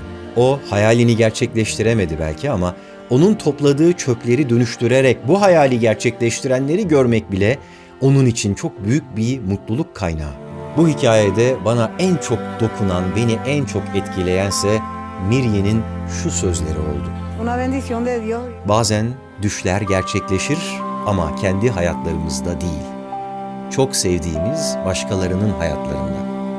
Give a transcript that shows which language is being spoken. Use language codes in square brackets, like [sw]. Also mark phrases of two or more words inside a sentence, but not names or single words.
[tr] O hayalini gerçekleştiremedi belki ama onun topladığı çöpleri dönüştürerek bu hayali gerçekleştirenleri görmek bile onun için çok büyük bir mutluluk kaynağı. Bu hikayede bana en çok dokunan, beni en çok etkileyense Miriam'in şu sözleri oldu. [es] Una bendición de Dios. [tr] Bazen düşler gerçekleşir ama kendi hayatlarımızda değil. Çok sevdiğimiz başkalarının hayatlarında.